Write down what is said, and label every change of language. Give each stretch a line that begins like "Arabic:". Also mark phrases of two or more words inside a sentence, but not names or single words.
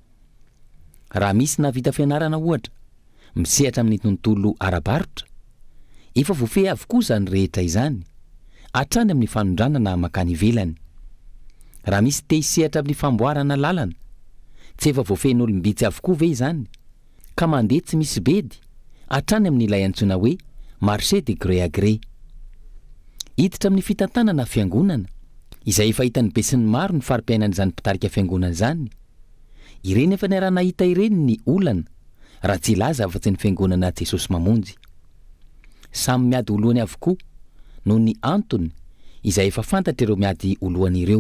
Malagasy: Raha misy navita fianarana ohatra, misehatra amin'ny tontolo ara-barotra, efa voafehy avokoa zany rehetra izany, hatrany amin'ny fanondranana makany ivelany. Raha misy te hisehatra amin'ny famboarana lalana, tsy efa voafehin'olombitsy avokoa ve izany, ka mandeha tsy misy bedy, hatrany amin'ny ilay antsoina hoe
French: marché de gré à gré.
Malagasy: Hiditra amin'ny fitantanana fiangonana, izay efa hitan'ny be sy ny maro ny farim-piainan'izany mpitarika fiangonana izany. Ireny efa niarana hita ireny ny olana, raha tsy ilaza afa-tsy ny fiangonana Jesosy mamonjy. Samy miady olohany avokoa noho ny antony izay efa fantatra ireo miady olohany ireo.